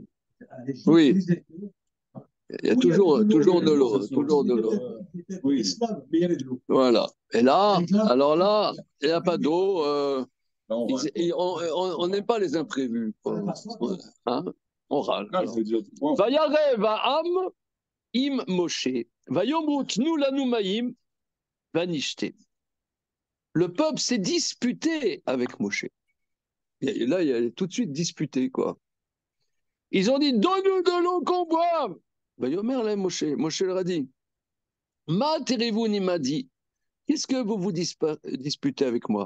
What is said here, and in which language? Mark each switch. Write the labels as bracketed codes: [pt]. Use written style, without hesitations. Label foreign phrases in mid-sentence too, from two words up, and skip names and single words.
[fr] Oui. Il y a toujours de l'eau. Toujours de l'eau. Oui. Mais il y avait de l'eau. Voilà. Et là, alors là, il n'y a pas d'eau. On n'aime pas les imprévus. Hein? On râle. [he] וירב העם עם משה. ויאמרו תנו לנו מים ונשתה. [fr] Le peuple s'est disputé avec Moshe. Et là, il a tout de suite disputé, quoi. Ils ont dit, donne-nous de l'eau qu'on boive. Vayomer là, Moshe leur a dit, [he] מה תריבון [fr] m'a dit, qu'est-ce que vous vous disputez avec moi?